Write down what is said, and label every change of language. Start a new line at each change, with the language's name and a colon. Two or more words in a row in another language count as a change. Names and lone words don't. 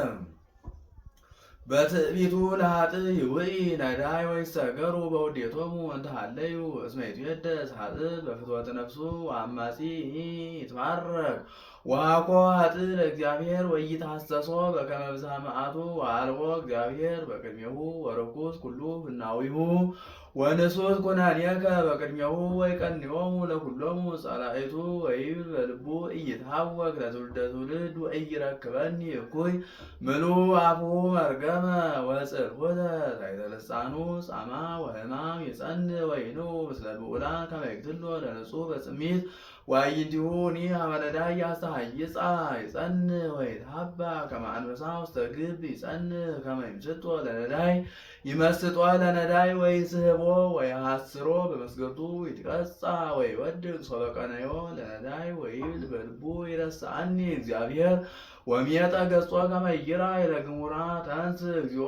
Geez: በትዕቢቱ ለኃጥእ ይውኢ ነዳይ ወይሰገሩ በውዴቶሙ እንተሃለዩ እስመ ይትዌደስ ኃጥእ በፍትወተ ነፍሱ ወአማጺ ይትባረክ ወአኮ ኃጥእ ለእግዚአብሔር ወኢይትሐሰሶ በከመ ብዝኃ መዓቱ ወአልቦ እግዚአብሔር በቅድሜሁ ወርኩስ ኩሉ ፍናዊሁ ወንሱት ኩነኔከ በቅድሜሁ ወይቀንዮሙ ለኵሎሙ ጸላእቱ ወይብል በልቡ ኢይትሐወክ ለትውልደ ትውልድ ወኢይረክበኒ እኩይ ምሉእ አፉሁ መርገመ ወጽርሖተ ታሕተ ልሳኑ ጻማ ወሕማም ይጸንዕ ወይኑ ምስለ ብዑላን ከመ ይቅትሎ ለንጹሕ በጽሚት ወአዕይንቲሁኒ ሀበ ነዳይ ያስተሐይጻ ይጸንዕ ወይትሐባ ከመ አንበሳ ውስተ ግብ ይጸንዕ ከመ ይምስጦ ለነዳይ ይመስጦ ለነዳይ ወይስሕቦ ወይሐስሮ በመስገቱ ይትቀጻ ወይወድቅ ሶበ ቀነዮ ለነዳይ ወይብል በልቡ ይረስዓኒ እግዚአብሔር ወሚየጠ ገጾ ከመ ይራይ ለግሙራ ተንሥእ እግዚኦ